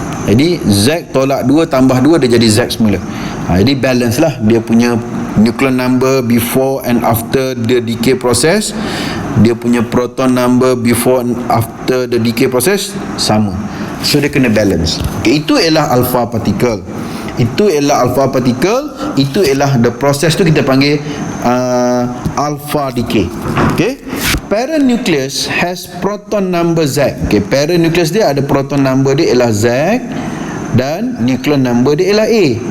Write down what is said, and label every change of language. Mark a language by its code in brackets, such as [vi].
[ms] Jadi Z tolak 2 tambah 2 dia jadi Z semula. Jadi balance lah dia punya nucleon number [en] before and after the decay process. [ms] Dia punya proton number [en] before and after the decay process [ms] sama. So dia kena balance. Itu ialah alpha particle. Itu ialah [en] the process [ms] tu kita panggil alpha decay. Okay. [en] Parent nucleus has proton number Z. [ms] Okay, parent nucleus dia ada proton number dia ialah Z dan nucleon number dia ialah A.